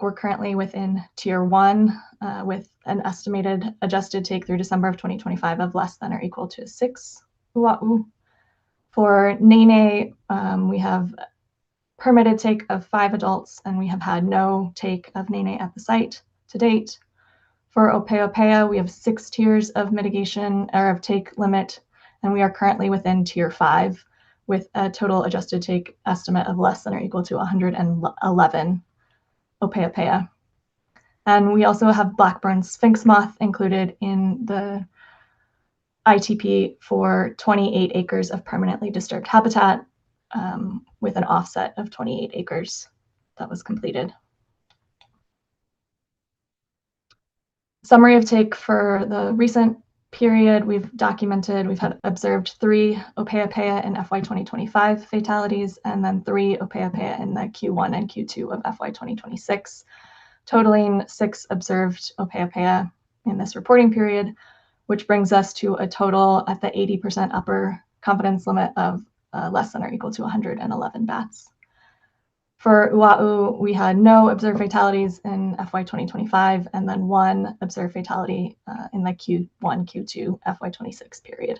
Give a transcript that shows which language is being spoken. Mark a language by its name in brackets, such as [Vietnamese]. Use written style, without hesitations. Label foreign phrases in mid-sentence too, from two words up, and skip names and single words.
[English] We're currently within tier 1 with an estimated adjusted take through December of 2025 of less than or equal to 6 Oahu. For nēnē, we have permitted take of 5 adults, and we have had no take of nēnē at the site to date. For ʻōpeʻapeʻa, we have 6 tiers of mitigation or of take limit, and we are currently within tier 5 with a total adjusted take estimate of less than or equal to 111 ʻōpeʻapeʻa. And we also have black-burn sphinx moth included in the ITP for 28 acres of permanently disturbed habitat with an offset of 28 acres that was completed. Summary of take for the recent period, we've had observed 3 ʻōpeʻapeʻa in FY 2025 fatalities, and then 3 ʻōpeʻapeʻa in the Q1 and Q2 of FY 2026, totaling 6 observed ʻōpeʻapeʻa in this reporting period, which brings us to a total at the 80% upper confidence limit of less than or equal to 111 bats. For Oahu, we had no observed fatalities in FY 2025, and then 1 observed fatality in the Q1, Q2 FY 26 period.